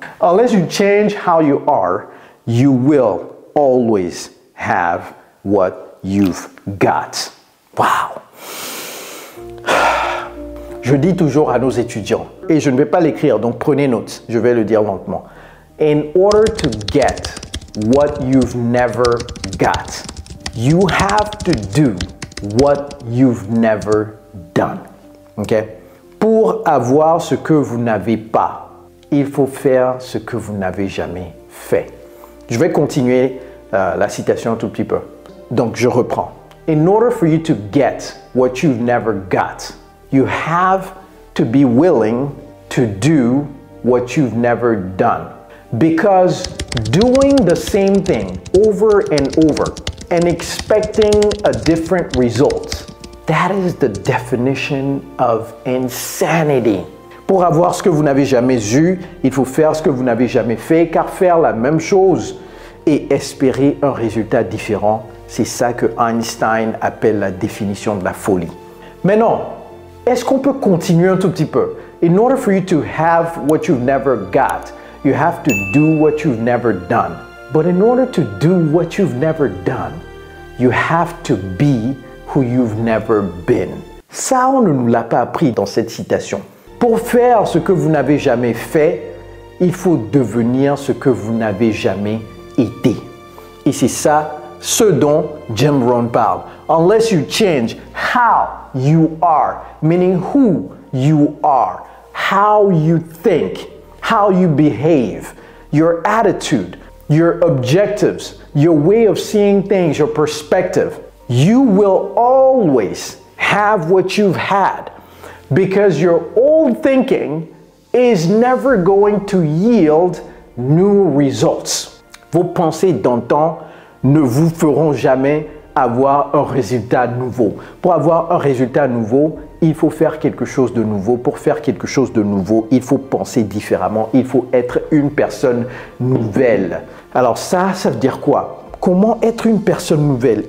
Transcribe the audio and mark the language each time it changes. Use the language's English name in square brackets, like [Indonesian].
[English] Unless you change how you are, you will always have what you've got. Wow! [French] Je dis toujours à nos étudiants, et je ne vais pas l'écrire, donc prenez note, je vais le dire lentement. [English] In order to get what you've never got, you have to do what you've never done. Okay? [French] Pour avoir ce que vous n'avez pas, il faut faire ce que vous n'avez jamais fait. Je vais continuer la citation un tout petit peu. Donc, je reprends. [English] In order for you to get what you've never got, you have to be willing to do what you've never done. Because doing the same thing over and over and expecting a different result, that is the definition of insanity. [French] Pour avoir ce que vous n'avez jamais eu, il faut faire ce que vous n'avez jamais fait, car faire la même chose et espérer un résultat différent, c'est ça que Einstein appelle la définition de la folie. Maintenant, est-ce qu'on peut continuer un tout petit peu? [English] In order for you to have what you've never got, you have to do what you've never done. But in order to do what you've never done, you have to be who you've never been. [French] Ça, on ne nous l'a pas appris dans cette citation. Pour faire ce que vous n'avez jamais fait, il faut devenir ce que vous n'avez jamais été. Et c'est ça, ce dont Jim Rohn parle. [English] Unless you change how you are, meaning who you are, how you think, how you behave, your attitude, your objectives, your way of seeing things, your perspective, you will always have what you've had. Because your old thinking is never going to yield new results. [French] Vos pensées d'antan ne vous feront jamais avoir un résultat nouveau. Pour avoir un résultat nouveau, il faut faire quelque chose de nouveau. Pour faire quelque chose de nouveau, il faut penser différemment. Il faut être une personne nouvelle. Alors ça veut dire quoi? Comment être une personne nouvelle?